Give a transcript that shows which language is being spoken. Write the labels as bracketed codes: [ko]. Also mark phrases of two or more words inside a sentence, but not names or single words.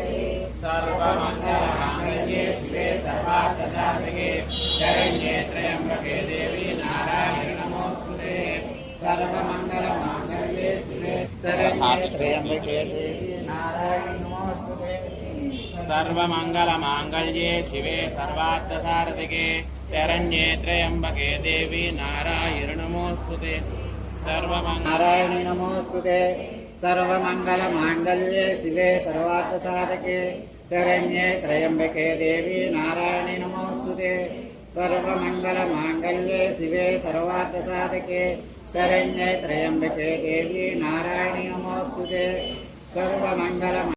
[sa] सर्वमंगलमांगल्ये शिवे सर्वार्थसाधिके शरण्ये त्र्यंबके देवी नारायण नमोस्तुते. सर्वमंगलमांगल्ये शिवे शरण्ये त्र्यंबके देवी नारायण नमोस्तुते. सर्वमंगलमांगल्ये शिवे सर्वार्थसारथिके शरण्ये त्रयंबके देवि नारायण नमोस्तुते नारायणि नमोस्तुते सर्वमंगलमांगल्ये शिवे सर्वार्थसाधके शरण्ये त्रयंबके देवि नारायणि नमोस्तुते सर्वमंगलमांगल्ये शिवे सर्वार्थसाधके शरण्ये त्रयंबके देवि नारायणि नमोस्तुते सर्वमंगल